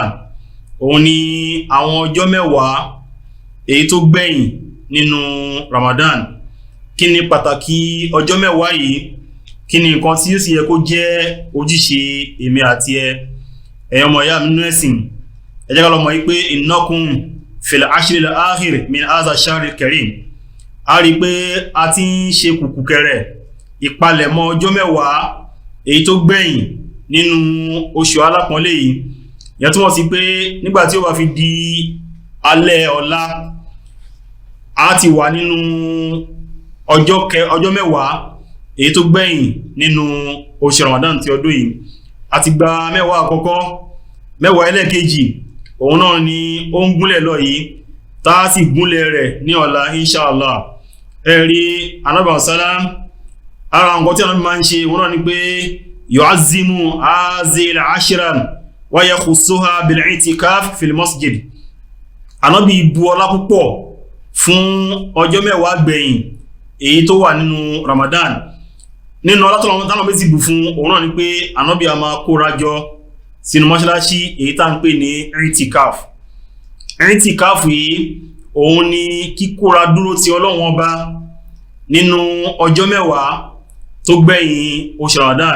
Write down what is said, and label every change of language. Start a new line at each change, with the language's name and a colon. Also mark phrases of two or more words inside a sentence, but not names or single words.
Yoruba: Òun ni àwọn ọjọ́ mẹ́wàá èyí tó gbẹ̀yìn nínú Ramadan. Kí ni pàtàkì ọjọ́ mẹ́wàá yìí? Kí ni nǹkan tí ó sì yẹ kó jẹ́ ojúṣe èmi àti ẹ̀yin ọmọ ìyá mi nínú ẹ̀sìn? Ẹ jẹ́ ká lọ mọ̀ pé
Arabic: إنكم في العشر الأخير من هذا الشهر الكريم.
Yoruba: A rí pé a ti ń ṣe kùkù kẹrẹ ìpalẹ̀mọ́ ọjọ́ mẹ́wàá èyí tó gbẹ̀yìn nínú oṣù alápọ̀nlé yìí. Ìyẹn túmọ̀ sí pé nígbà tí ó bá fi di alẹ́ ọ̀la, a ti wà nínú ọjọ́ mẹ́wàá èyí tó gbẹ̀yìn nínú oṣù Ramadan ti ọdún yìí. A ti gba mẹ́wàá àkọ́kọ́, mẹ́wàá ẹlẹ́ẹ̀kejì òun náà ni ó ń gúnlẹ̀ lọ yìí, tá a sì gúnlẹ̀ rẹ̀ ní ọ̀la inshallah. Ẹ̀rí Ànábì sallam, ara nǹkan tí Ànábì máa ń ṣe òun náà ni pé
Arabic: يعظم هذه العشر ويخصها بالاعتكاف في المسجد.
Yoruba: Ànábì bu ọlá púpọ̀ fún ọjọ́ mẹ́wàá gbẹ̀yìn èyí tó wà nínú Ramadan. Nínú ọlá tọ́lọ́mọ́ bí ti bù fún òun náà ni pé Ànábì a máa kóra jọ sínú mọ́ṣáláṣí èyí tá ń pè ní i'tikaf. I'tikaf yìí òun ni kíkóra dúró ti Ọlọ́run Ọba nínú ọjọ́ mẹ́wàá tó gbẹ̀yìn oṣù Ramadan.